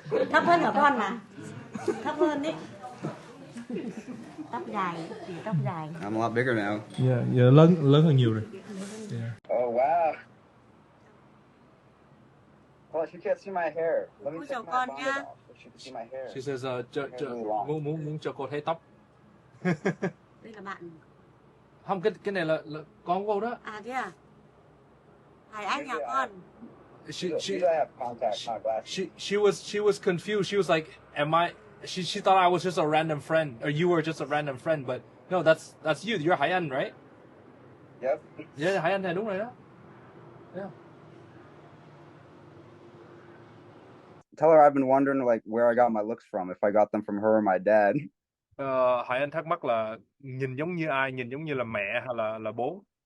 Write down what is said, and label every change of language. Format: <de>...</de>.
<vi>Thấp hơn hả con mà? Thấp hơn đấy. Tóc dài.</vi> <en>I'm a lot bigger now.</en> <vi>Yeah, lớn hơn nhiều rồi. Yeah.</vi> <en>Oh wow. Well, she can't see my hair. Let me take my bonnet off so she can see my hair. She says</en> <vi>muốn cho cô thấy tóc. Đây là bạn. Không, cái này là con cô đó. À thế à? Hải Anh nhà con.</vi> <en>She have contacts, not glasses. She was confused. She was like, am I? She thought I was just a random friend, or you were just a random friend. But no, that's you. You're Hải Anh, right? Yep.</en> <vi>Yeah, Hải Anh này đúng rồi đó.</vi> <en>Yeah. Tell her I've been wondering like where I got my looks from, if I got them from her or my dad.</en> <vi>Hải Anh thắc mắc là nhìn giống như ai, nhìn giống như là mẹ hay là bố?</vi>